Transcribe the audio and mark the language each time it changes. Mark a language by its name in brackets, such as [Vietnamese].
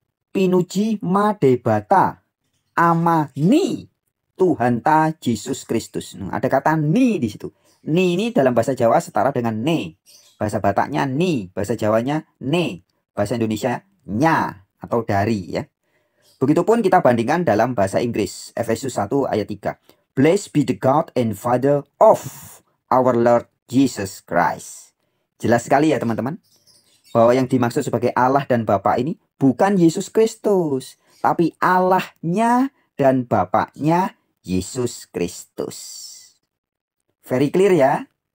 [Batak Toba] Pinuji madebata amani Tuhan ta Yesus Kristus. [Indonesian] Nah, ada kata ni di situ. Ni ini dalam bahasa Jawa setara dengan ne. Bahasa Bataknya ni, bahasa Jawanya ne, bahasa Indonesia nya atau dari ya. Begitupun kita bandingkan dalam bahasa Inggris. Efesus 1 ayat 3. [English] Blessed be the God and Father of our Lord Jesus Christ. [Indonesian] Jelas sekali ya teman-teman, bahwa yang dimaksud sebagai Allah dan Bapa ini bukan Yesus Kristus, tapi Allahnya dan Bapaknya Yesus Kristus. [English] Very clear [Indonesian] ya.